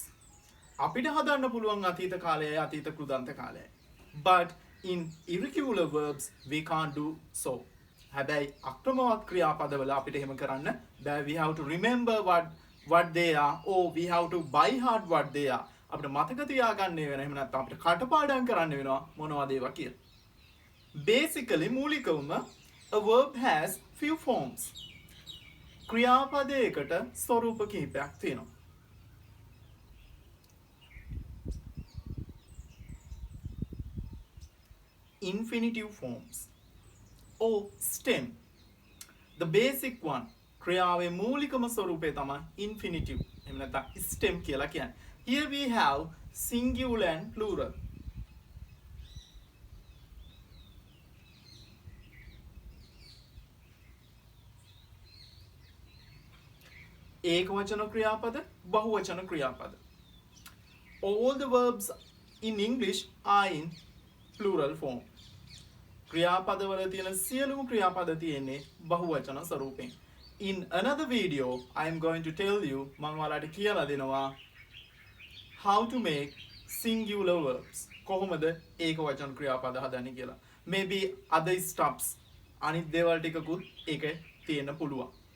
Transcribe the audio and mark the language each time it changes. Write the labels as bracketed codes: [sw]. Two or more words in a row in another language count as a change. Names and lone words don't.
[si] අපිට හදන්න පුළුවන් අතීත කාලයයි අතීත කෘදාන්ත කාලයයි. [en] But in irregular verbs we can't do so. [si] හැබැයි අක්‍රමවත් ක්‍රියාපදවල අපිට එහෙම කරන්න බෑ. [en] We have to remember what they are, or we have to by heart what they are. [si] අපිට මතක තියාගන්න වෙන. එහෙම නැත්නම් අපිට කටපාඩම් කරන්න වෙනවා මොනවද ඒවා කියලා. [en] Basically මූලිකවම a verb has few forms. [si] ක්‍රියාපදයකට ස්වරූප කිහිපයක් තියෙනවා. [en] Infinitive forms or stem. The basic one. [si] ක්‍රියාවේ මූලිකම ස්වරූපය තමයි infinitive. එහෙම නැත්නම් stem කියලා කියන්නේ. [en] Here we have singular and plural. [si] ඒකවචන ක්‍රියාපද, බහුවචන ක්‍රියාපද. [en] All the verbs in English are in plural form. [si] ක්‍රියාපදවල තියෙන සියලුම ක්‍රියාපද තියෙන්නේ බහුවචන ස්වරූපයෙන්. [en] In another video I am going to tell you [si] මම ඔයාලට කියලා දෙනවා [en] how to make singular verbs. [si] කොහොමද ඒකවචන ක්‍රියාපද හදන්නේ කියලා. [en] Maybe other steps [si] අනිත් දේවල් ටිකකුත් ඒකේ තියෙන්න පුළුවන්.